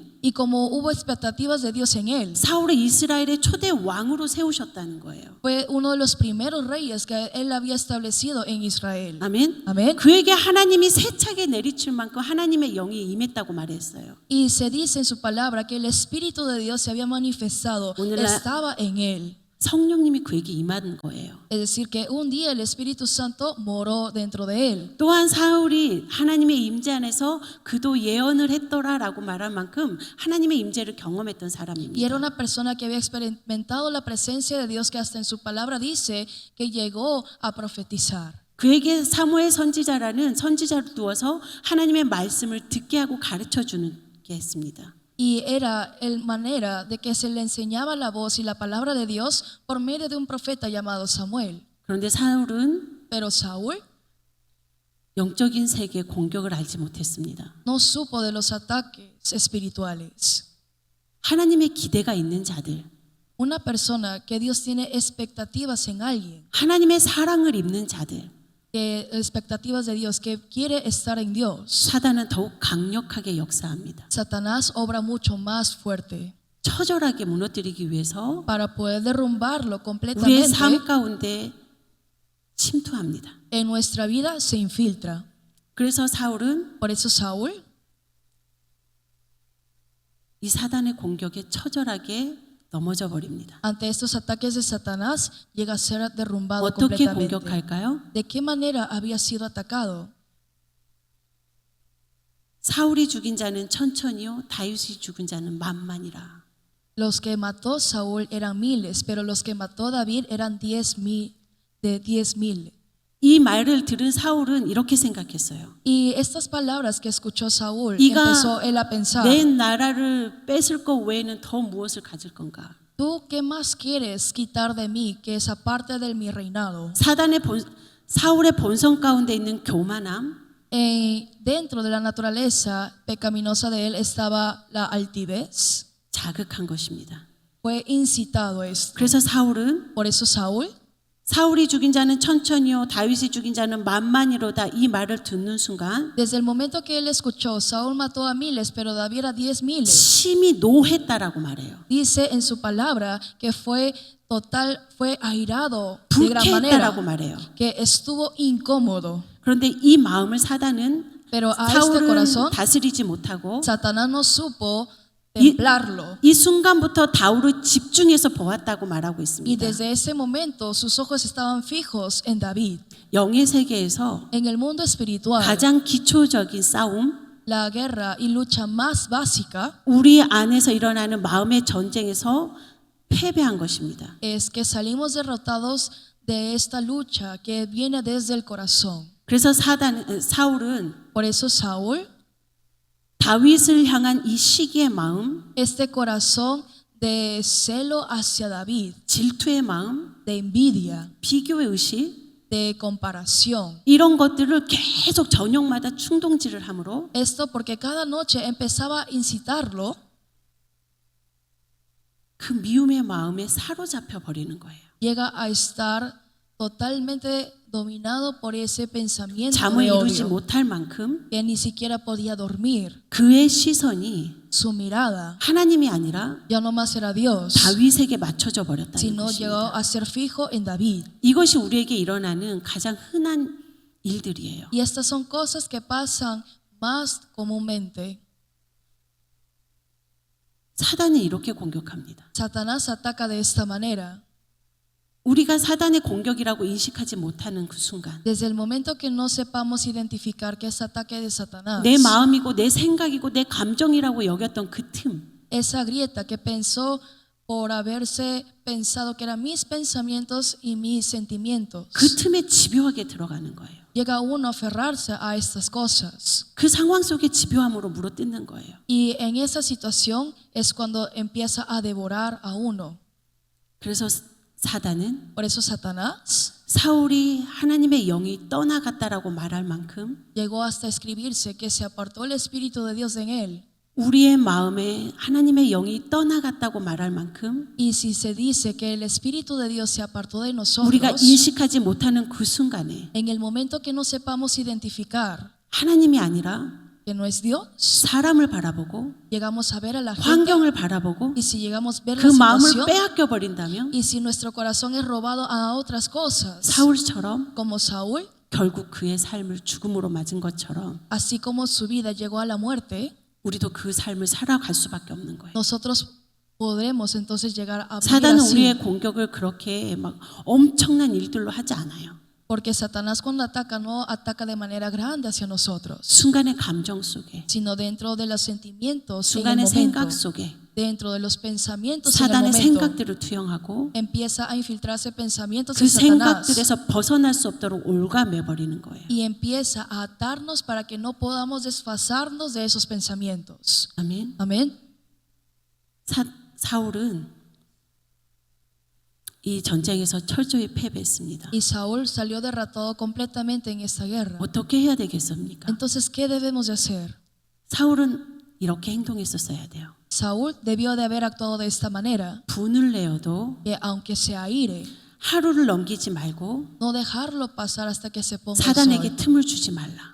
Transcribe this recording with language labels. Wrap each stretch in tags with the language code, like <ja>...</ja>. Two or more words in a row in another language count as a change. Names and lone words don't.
<es>Y como hubo expectativas de Dios en él,</es> <ko>사울을 이스라엘의 초대 왕으로 세우셨다는 거예요.</ko> <es>fue uno de los primeros reyes que él había establecido en Israel.</es> <ko>아멘.</ko> <es>Amén.</es> <ko>그에게 하나님이 세차게 내리칠 만큼 하나님의 영이 임했다고 말했어요.</ko> <es>Y se dice en su palabra que el Espíritu de Dios se había manifestado,</es> <ko>오늘날-</ko> <es>estaba en él.</es> <ko>성령님이 그에게 임한 거예요.</ko> <es>Es decir, que un día el Espíritu Santo moró dentro de él.</es> <ko>또한 사울이 하나님의 임재 안에서 그도 예언을 했더라라고 말한 만큼 하나님의 임재를 경험했던</ko> <es>Y era</es> <ko>사람입니다.</ko> <es>una persona que había experimentado la presencia de Dios, que hasta en su palabra dice que llegó a profetizar.</es> <ko>그에게 사무엘 선지자라는 선지자를 두어서 하나님의 말씀을 듣게 하고 가르쳐 주는 게 했습니다.</ko> <es>Y era el manera de que se le enseñaba la voz y la palabra de Dios por medio de un profeta llamado Samuel.</es> <ko>그런데 사울은</ko> <es>Pero Saúl</es> <ko>영적인 세계의 공격을 알지 못했습니다.</ko> <es>no supo de los ataques espirituales.</es> <ko>하나님의 기대가 있는 자들,</ko> <es>Una persona que Dios tiene expectativas en alguien,</es> <ko>하나님의 사랑을 입는 자들,</ko> <es>que expectativas de Dios, que quiere estar en Dios,</es> <ko>사단은 더욱 강력하게 역사합니다.</ko> <es>Satanás obra mucho más fuerte</es> <ko>처절하게 무너뜨리기 위해서</ko> <es>para poder derrumbarlo</es> <ko>우리의</ko> <es>completamente.</es> <ko>삶 가운데 침투합니다.</ko> <es>En nuestra vida se infiltra.</es> <ko>그래서 사울은</ko> <es>Por eso Saúl,</es> <ko>이 사단의 공격에 처절하게 넘어져 버립니다.</ko> <es>ante estos ataques de Satanás, llega a ser derrumbado</es> <ko>어떻게</ko> <es>completamente.</es> <ko>공격할까요?</ko> <es>¿De qué manera había sido atacado?</es> <ko>사울이 죽인 자는 천천히요, 다윗이 죽은 자는 만만이라.</ko> <es>Los que mató Saúl eran miles, pero los que mató David eran 10,000, de 10,000.</es> <ko>이 말을 들은 사울은 이렇게 생각했어요.</ko> <es>Y estas palabras que escuchó Saúl,</es> <ko>네가</ko> <es>empezó él a pensar,</es> <ko>내 나라를 뺏을 것 외에는 더 무엇을 가질 건가?</ko> <es>¿tú qué más quieres quitar de mí que esa parte de mi reinado?</es> <ko>사울의 본성 가운데 있는 교만함,</ko> <es>Dentro de la naturaleza pecaminosa de él estaba la altivez.</es> <ko>자극한 것입니다.</ko> <es>Fue incitado esto.</es> <ko>그래서 사울은</ko> <es>Por eso Saúl,</es> <ko>사울이 죽인 자는 천천히요, 다윗이 죽인 자는 만만이로다 이 말을 듣는 순간</ko> <es>desde el momento que él escuchó, Saúl mató a miles, pero David a 10,000.</es> <ko>심히 노했다라고 말해요.</ko> <es>Dice en su palabra que fue airado de gran manera,</es> <ko>불쾌했다라고 말해요.</ko> <es>que estuvo incómodo.</es> <ko>그런데 이 마음을 사단은</ko> <es>Pero a este</es> <ko>사울을</ko> <es>corazón,</es> <ko>다스리지 못하고</ko> <es>Satanás no supo templarlo.</es> <ko>이 순간부터 다윗을 집중해서 보았다고 말하고</ko> <es>Y</es> <ko>있습니다.</ko> <es>desde ese momento sus ojos estaban fijos en David.</es> <ko>영의 세계에서</ko> <es>En el mundo espiritual,</es> <ko>가장 기초적인 싸움,</ko> <es>la guerra y lucha más básica</es> <ko>우리 안에서 일어나는 마음의 전쟁에서 패배한 것입니다.</ko> <es>es que salimos derrotados de esta lucha que viene desde el corazón.</es> <ko>그래서 사울은</ko> <es>Por eso Saúl,</es> <ko>다윗을 향한 이 시기의 마음,</ko> <es>este corazón de celo hacia David,</es> <ko>질투의 마음,</ko> <es>de envidia,</es> <ko>비교의 의식,</ko> <es>de comparación.</es> <ko>이런 것들을 계속 저녁마다 충동질을 함으로</ko> <es>Esto porque cada noche empezaba a incitarlo,</es> <ko>그 미움의 마음에 사로잡혀 버리는 거예요.</ko> <es>llega a estar totalmente dominado por ese pensamiento</es> <ko>잠을</ko> <es>de</es> <ko>이루지</ko> <es>odio,</es> <ko>못할 만큼</ko> <es>que ni siquiera podía dormir.</es> <ko>그의 시선이</ko> <es>Su mirada</es> <ko>하나님이 아니라</ko> <es>ya no más era Dios,</es> <ko>다윗에게 맞춰져 버렸다는</ko> <es>sino llegó</es> <ko>것입니다.</ko> <es>a ser fijo en David.</es> <ko>이것이 우리에게 일어나는 가장 흔한 일들이에요.</ko> <es>Y estas son cosas que pasan más comúnmente.</es> <ko>사단은 이렇게 공격합니다.</ko> <es>Satanás ataca de esta manera.</es> <ko>우리가 사단의 공격이라고 인식하지 못하는 그 순간</ko> <es>Desde el momento que no sepamos identificar que es ataque de Satanás,</es> <ko>내 마음이고 내 생각이고 내 감정이라고 여겼던 그 틈</ko> <es>esa grieta que pensó por haberse pensado que eran mis pensamientos y mis sentimientos,</es> <ko>그 틈에 집요하게 들어가는 거예요.</ko> <es>llega uno a aferrarse a estas cosas.</es> <ko>그 상황 속에 집요함으로 물어뜯는 거예요.</ko> <es>Y en esa situación es cuando empieza a devorar a uno.</es> <ko>그래서 사단은</ko> <es>Por eso Satanás</es> <ko>사울이 하나님의 영이 떠나갔다라고 말할 만큼</ko> <es>llegó hasta escribirse que se apartó el Espíritu de Dios en él.</es> <ko>우리의 마음에 하나님의 영이 떠나갔다고 말할 만큼</ko> <es>Y si se dice que el Espíritu de Dios se apartó de</es> <ko>우리가</ko> <es>nosotros,</es> <ko>인식하지 못하는 그 순간에</ko> <es>en el momento que no sepamos identificar</es> <ko>하나님이 아니라</ko> <es>que no es Dios,</es> <ko>사람을 바라보고</ko> <es>llegamos a ver a la gente,</es> <ko>환경을 바라보고</ko> <es>y si llegamos a ver</es> <ko>그</ko> <es>la</es> <ko>마음을</ko> <es>situación,</es> <ko>빼앗겨 버린다면</ko> <es>y si nuestro corazón es robado a otras cosas,</es> <ko>사울처럼</ko> <es>como Saúl,</es> <ko>결국 그의 삶을 죽음으로 맞은 것처럼</ko> <es>así como su vida llegó a la muerte,</es> <ko>우리도 그 삶을 살아갈 수밖에 없는 거예요.</ko> <es>nosotros podremos entonces llegar a vivir</es> <ko>사단은</ko> <es>así.</es> <ko>우리의 공격을 그렇게 막 엄청난 일들로 하지 않아요.</ko> <es>Porque Satanás cuando ataca no ataca de manera grande hacia nosotros,</es> <ko>순간의 감정 속에,</ko> <es>sino dentro de los sentimientos en el</es> <ko>순간의</ko> <es>momento,</es> <ko>생각 속에</ko> <es>dentro de los pensamientos en el</es> <ko>사단의</ko> <es>momento,</es> <ko>생각들을 투영하고</ko> <es>empieza a infiltrarse pensamientos</es> <ko>그</ko> <es>de Satanás</es> <ko>생각들에서 벗어날 수 없도록 올가매 버리는 거예요.</ko> <es>y empieza a atarnos para que no podamos desfasarnos de esos pensamientos.</es> <ko>아멘.</ko> <es>Amén.</es> <ko>사울은 이 전쟁에서 철저히 패배했습니다.</ko> <es>Y Saúl salió derrotado completamente en esta guerra.</es> <ko>어떻게 해야 되겠습니까?</ko> <es>Entonces, ¿qué debemos de hacer?</es> <ko>사울은 이렇게 행동했었어야 돼요.</ko> <es>Saúl debió de haber actuado de esta manera,</es> <ko>분을 내어도</ko> <es>que aunque se aire,</es> <ko>하루를 넘기지 말고</ko> <es>no dejarlo pasar hasta que se ponga el</es> <ko>사단에게</ko> <es>sol,</es> <ko>tum을 주지 말라.</ko>